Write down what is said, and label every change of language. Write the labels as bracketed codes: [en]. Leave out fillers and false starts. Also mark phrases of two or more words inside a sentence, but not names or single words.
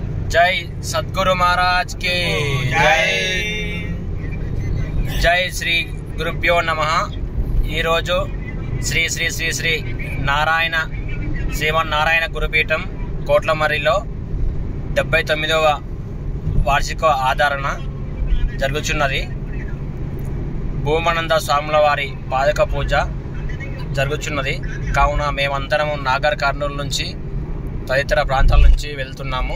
[hi] जय सद्गुरु महाराज के जय। जय श्री गुरुभ्यो नमः। [te] श्री श्री श्री श्री नारायण శ్రీమన్నారాయణ గురుపీఠం కోట్లమర్రిలో 79వ వార్షిక ఆదరణ జరుగుతున్నది. భూమానంద స్వాముల వారి పాదక పూజ జరుగుతున్నది. కావున మేమందరము నాగర్ కర్నూలు నుంచి తదితర ప్రాంతాల నుంచి వెళ్తున్నాము.